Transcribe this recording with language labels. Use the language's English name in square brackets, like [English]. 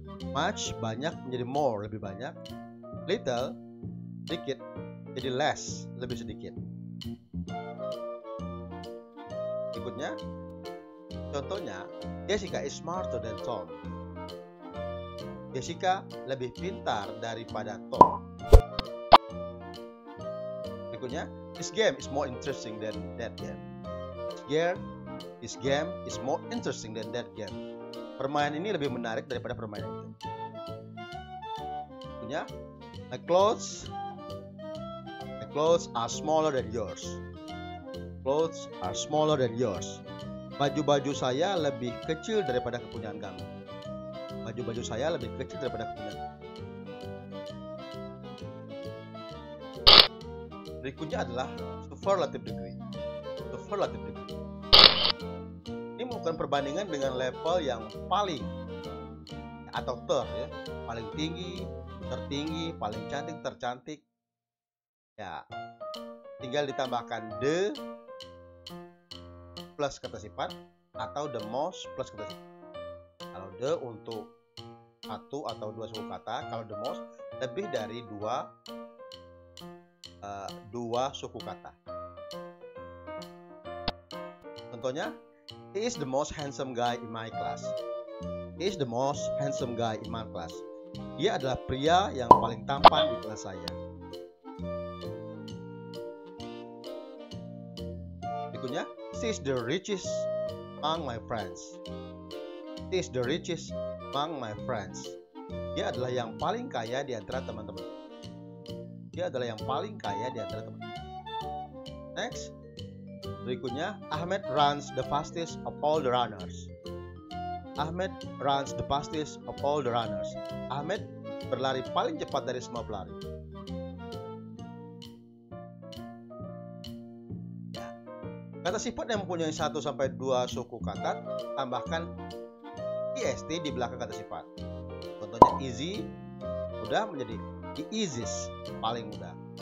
[Indonesian] Much, banyak menjadi more, lebih banyak. Little, sedikit, jadi less, lebih sedikit. Berikutnya, contohnya, [English] Jessica is smarter than Tom. [Indonesian] Jessica lebih pintar daripada Tom. [English] Berikutnya, this game is more interesting than that game. This game is more interesting than that game. [Indonesian] Permainan ini lebih menarik daripada permainan itu. [English] Berikutnya, my clothes are smaller than yours. Clothes are smaller than yours. [Indonesian] Baju-baju saya lebih kecil daripada kepunyaan kamu. Baju-baju saya lebih kecil daripada kepunyaan kamu. Berikutnya adalah superlative degree. Superlative degree. Ini bukan perbandingan dengan level yang paling atau ya, paling tinggi, tertinggi, paling cantik, tercantik. Ya, tinggal ditambahkan the plus kata sifat atau the most plus kata sifat. Kalau the untuk satu atau dua suku kata, kalau the most lebih dari dua suku kata. Contohnya, [English] he is the most handsome guy in my class. He is the most handsome guy in my class. [Indonesian] Dia adalah pria yang paling tampan di kelas saya. [English] Berikutnya, she is the richest among my friends. She is the richest among my friends. [Indonesian] Dia adalah yang paling kaya di antara teman-teman. Dia adalah yang paling kaya di antara teman-teman. [English] Next. Berikutnya, Ahmed runs the fastest of all the runners. Ahmed runs the fastest of all the runners. [Indonesian] Ahmed berlari paling cepat dari semua pelari. Ya. Kata sifat yang mempunyai 1 sampai 2 suku kata, tambahkan est di belakang kata sifat. Contohnya easy, mudah menjadi the easiest, paling mudah.